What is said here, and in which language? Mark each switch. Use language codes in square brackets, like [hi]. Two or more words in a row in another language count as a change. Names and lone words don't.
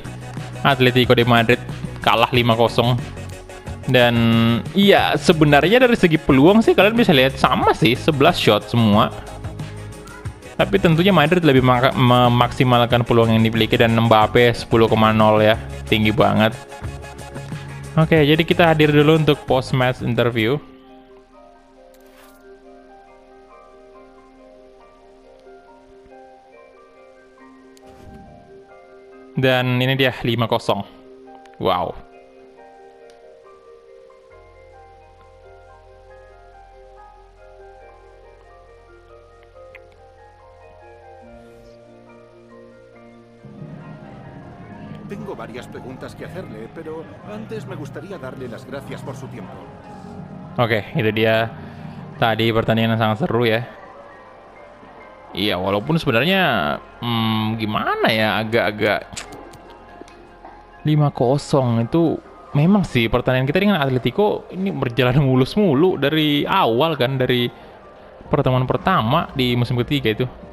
[id] Atletico de Madrid kalah 5-0. Dan iya, sebenarnya dari segi peluang sih kalian bisa lihat sama sih, 11 shot semua. Tapi tentunya Madrid lebih memaksimalkan peluang yang dimiliki dan Mbappe 10,0 ya. Tinggi banget. Oke, jadi kita hadir dulu untuk [en] post match interview. [id] Dan ini dia 5-0. Wow. [es] Tengo varias preguntas que hacerle, pero antes me gustaría darle las gracias por su tiempo. [id] Oke, itu dia tadi pertandingan yang sangat seru ya. Iya, walaupun sebenarnya gimana ya, agak-agak 5-0 itu memang sih pertandingan kita dengan Atletico ini berjalan mulus mulu dari awal kan, dari pertemuan pertama di musim ketiga itu.